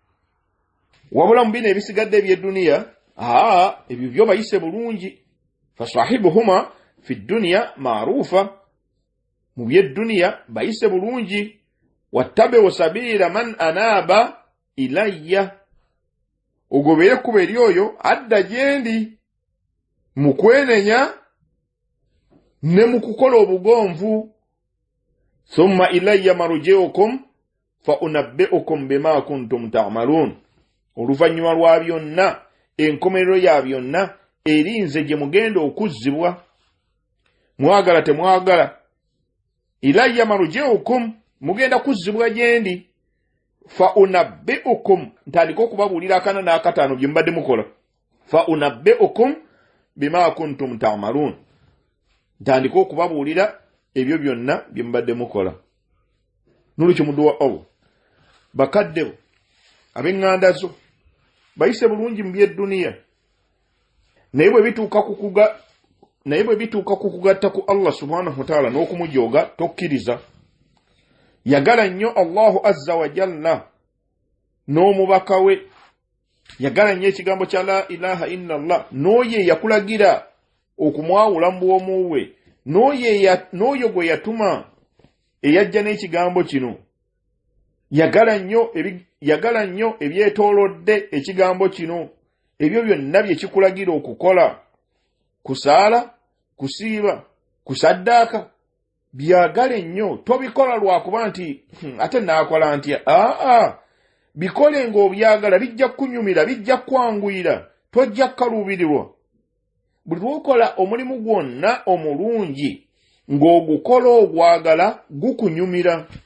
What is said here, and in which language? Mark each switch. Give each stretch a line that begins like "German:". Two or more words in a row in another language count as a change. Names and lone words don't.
Ganda: ebyo byo bayise bulungi
Arabic: فصاحبهما في الدنيا معروفا
Ganda: mu by'edduniya bayise bulungi
Arabic: واتبع سبيل من أناب إلي
Ganda: ogobere ekkubo eryoyo adda gyendi mu kwenenya ne mu kukola obugonvu
Arabic: ثم إلي مرجعكم فأنبئكم بما كنتم تعملون
Ganda: oluvannyuma lwa byonna enkomerero ya byonna eri nze gye mugenda okuzzibwa mwagala temwagala
Arabic: إلي مرجعكم
Ganda: mugenda kuzzibwa gyendi
Arabic: فأنبئكم
Ganda: ntandika okubabuulira akana n'akataano bye mbadde mukola
Arabic: فأنبئكم بما كنتم تعملون
Ganda: ntandika okubabuulira ebyo byonna bye mbadde mukola nolwekyo muddu wa Allah bakadde bo ab'eŋŋanda zo bayise bulungi mu by'edduniya naye bwe bituuka ku kugatta ku Allah
Arabic: سبحانه وتعالى
Ganda: n'okumujooga tokkiriza yagala nnyo
Arabic: الله عز وجل
Ganda: n'omubaka we yagala nnyo ekigambo kya
Arabic: لا إله إلا الله
Ganda: n'oyo yakulagira okumwawula mu bwomu bwe n'oyo gwe yatuma eyajja n'ekigambo kino yagala nnyo ebyetoolodde ekigambo kino ebyo byonna bye kikulagira okukola kusaala kusiiba kusaddaaka byagale nnyo tobikola lwakuba nti ate naakola ntya bikole ng'obyagala bijja kunyumira bijja kwanguyira tojja kkaluubirirwa buli lwokola omulimu gwonna omulungi ng'ogukola ogwagala gukunyumira